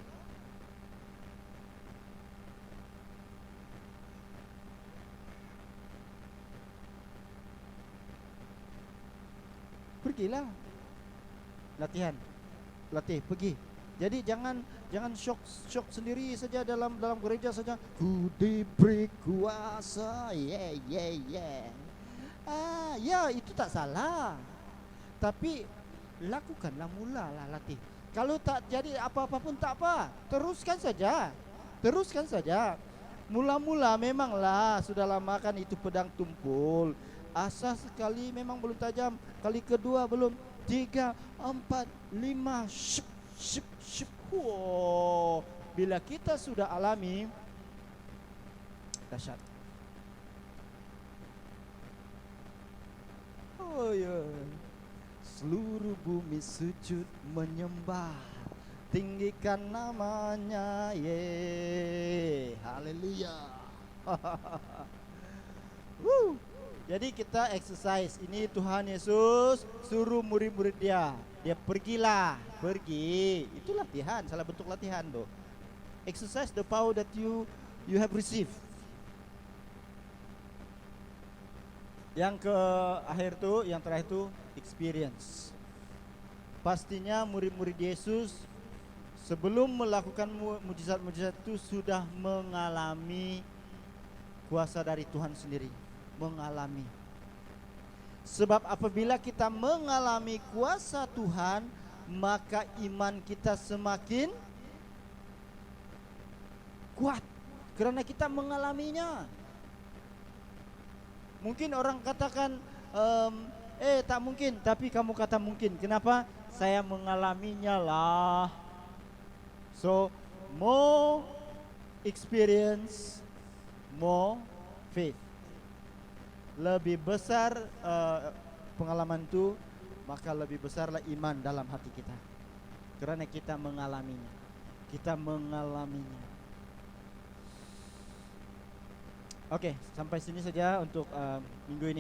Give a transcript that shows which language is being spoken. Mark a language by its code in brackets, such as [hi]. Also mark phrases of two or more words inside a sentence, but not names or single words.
[ms] Pergilah. Latih, pergi. Jadi jangan shock sendiri saja dalam gereja saja. Ku diberi kuasa, ya itu tak salah. Tapi lakukanlah, mulalah latih. Kalau tak jadi apa-apa pun tak apa, teruskan saja. Mula-mula memanglah sudah lama kan itu pedang tumpul. Asas sekali memang belum tajam, kali kedua belum, 3, 4, 5, ship. Bila kita sudah alami, dahsyat. Seluruh bumi sujud menyembah, tinggikan namanya, haleluya. Jadi kita exercise. Ini Tuhan Yesus suruh murid-murid dia pergi. Itu latihan, salah bentuk latihan tuh. [en] Exercise the power that you have received. [ms] Yang terakhir tuh experience. Pastinya murid-murid Yesus sebelum melakukan mujizat-mujizat itu sudah mengalami kuasa dari Tuhan sendiri. Mengalami. Sebab apabila kita mengalami kuasa Tuhan, maka iman kita semakin kuat karena kita mengalaminya. Mungkin orang katakan tak mungkin, tapi kamu kata mungkin. Kenapa? Saya mengalaminya lah. [en] So more experience, more faith. [ms] lebih besar pengalaman itu, maka lebih besarlah iman dalam hati kita. Karena kita mengalaminya. Kita mengalaminya. Oke, sampai sini saja untuk minggu ini.